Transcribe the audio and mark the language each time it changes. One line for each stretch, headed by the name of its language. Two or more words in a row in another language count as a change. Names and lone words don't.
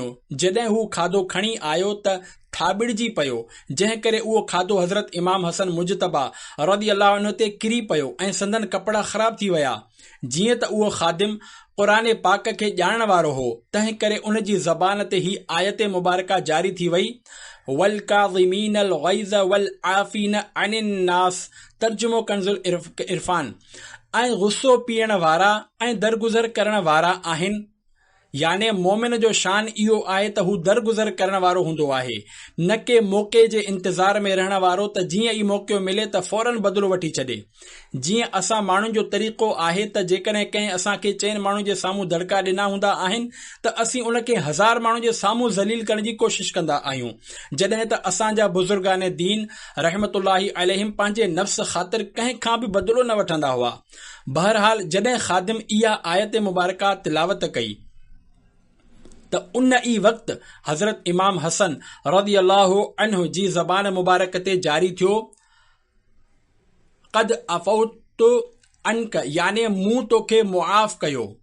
Sindhi: जॾहिं हू खाधो खणी आयो त थाबिड़जी पियो, जंहिं करे उहो खाधो हज़रत इमाम हसन मुजतबा
Arabic: رضي الله عنه
Sindhi: ते किरी पियो ऐं संदन कपड़ा ख़राब थी विया। जीअं त उहो ख़ादिम क़ुरान पाक खे ॼाणण वारो हो, तंहिं करे उन जी ज़बान ते ही आयत मुबारका जारी थी वई,
Arabic: والكاظمين الغيظ والعافين عن الناس.
Sindhi: तर्जुमो कंज़ुल इरफान। ऐं गुस्सो पीअण वारा ऐं दरगुज़र करण वारा आहिनि। याने मोमिन जो शान इहो आहे त हू दरगुज़र करण वारो हूंदो आहे, न के मौक़े जे इंतज़ार में रहण वारो त जीअं ई मौक़ो मिले त फौरन बदिलो वठी छॾे। जीअं असां माण्हुनि जो तरीक़ो आहे त जेकॾहिं कंहिं असांखे 4 माण्हुनि जे साम्हूं दड़का ॾिना हूंदा आहिनि त असीं उन खे 1000 माण्हुनि जे साम्हूं ज़लील करण जी कोशिश कंदा आहियूं, जॾहिं त असांजा बुज़ुर्गान दीन
Arabic: رحمة الله عليهم
Sindhi: पंहिंजे नफ़्स ख़ातिर कंहिं खां बि बदिलो न वठंदा हुआ। बहरहाल जॾहिं ख़ादिम इहा आयत मुबारका तिलावत कई त उन ई वक़्तु हज़रत इमाम हसन
Arabic: رضي الله عنه
Sindhi: जी ज़बान मुबारक ते जारी थियो,
Arabic: قد عفوت عنك,
Sindhi: याने मूं तोखे मुआफ़ कयो।